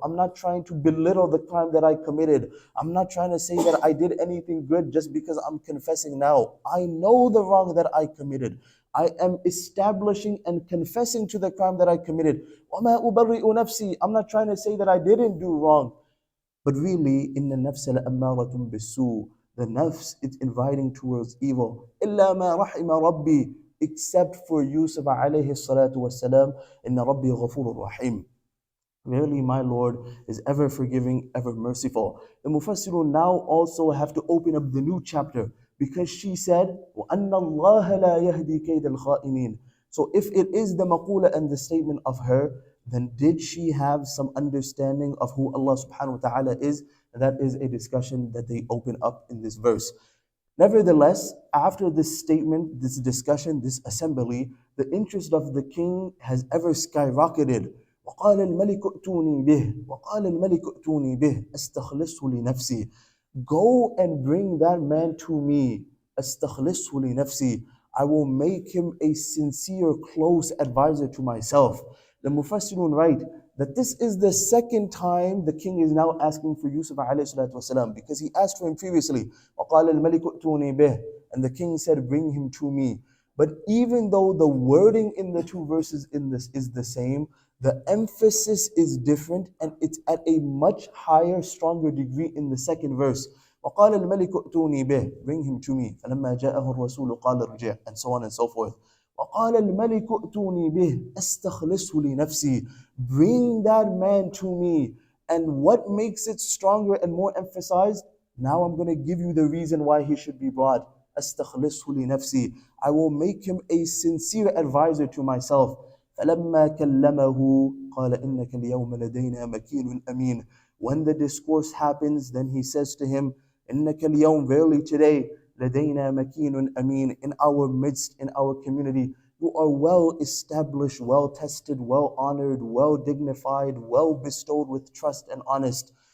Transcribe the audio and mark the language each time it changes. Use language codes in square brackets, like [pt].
[en] I'm not trying to belittle the crime that I committed. I'm not trying to say that I did anything good just because I'm confessing now. I know the wrong that I committed. I am establishing and confessing to the crime that I committed. [ar] وَمَا أُبَرِّئُ نَفْسِي. [en] I'm not trying to say that I didn't do wrong. But really, [ar] إِنَّ النَّفْسَ لَأَمَّارَةٌ بِالسُّوءِ. [en] The nafs, it's inviting towards evil. [ar] إِلَّا مَا رَحِمَ رَبِّي. [en] Except for Yusuf alayhi salatu wasalam. [ar] إِنَّ رَبِّي غَفُورٌ رَحِيمٌ. [en] Verily, my Lord is ever forgiving, ever merciful. The Mufassirun now also have to open up the new chapter because she said, [ar] وَأَنَّ اللَّهَ لَا يَهْدِي كَيْدَ الْخَائِنِينَ. [en] So if it is the maqula and the statement of her, then did she have some understanding of who Allah subhanahu wa ta'ala is? That is a discussion that they open up in this verse. Nevertheless, after this statement, this discussion, this assembly, the interest of the king has ever skyrocketed. [ar] وقال الملك ائتوني به وقال الملك ائتوني به استخلصه لنفسي. [en] Go and bring that man to me. [ar] استخلصه لنفسي. [en] I will make him a sincere, close advisor to myself. The Mufassirun write that this is the second time the king is now asking for Yusuf alayhi salatu wasalam, because he asked for him previously. [ar] وَقَالَ الْمَلِكُ ائْتُونِي بِهِ, [en] and the king said, bring him to me. But even though the wording in the two verses in this is the same, the emphasis is different, and it's at a much higher, stronger degree in the second verse. [ar] وقال الملك ائتوني به, [en] bring him to me. [ar] فلما جاءه الرسول قال ارجع, [en] and so on and so forth. [ar] وقال الملك ائتوني به استخلصه لنفسي, [en] bring that man to me. And what makes it stronger and more emphasized? Now I'm going to give you the reason why he should be brought. [ar] استخلصه لنفسي, [en] I will make him a sincere advisor to myself. [ar] فلما كلمه قال إنك اليوم لدينا مكين أمين. [en] When the discourse happens, then he says to him, [ar] إنك اليوم, [en] verily today, [ar] لدينا مكين أمين, [en] in our midst, in our community, you are well established, well tested, well honored, well dignified, well bestowed with trust and honest.